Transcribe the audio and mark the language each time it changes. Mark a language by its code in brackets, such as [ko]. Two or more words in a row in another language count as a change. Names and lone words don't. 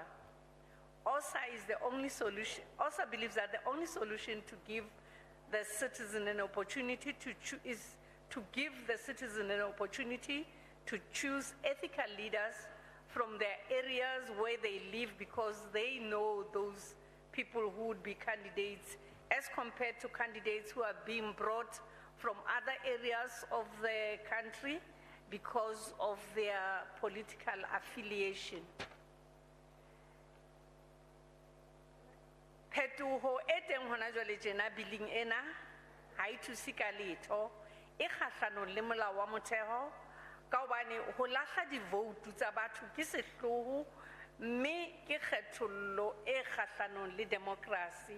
[en] OSA is the only solution. OSA believes that the only solution to give the citizen an opportunity to choose is to give the citizen an opportunity to choose ethical leaders from their areas where they live, because they know those people who would be candidates, as compared to candidates who are being brought from other areas of the country because of their political affiliation. [st] Phetoho e teng hona jwale tjena billing ena ha e thuse ka letho, e kgahlanong le molao wa motheo, ka hobane ho lahla divoutu tsa batho ke sehloho, mme ke kgethollo e kgahlanong le democracy.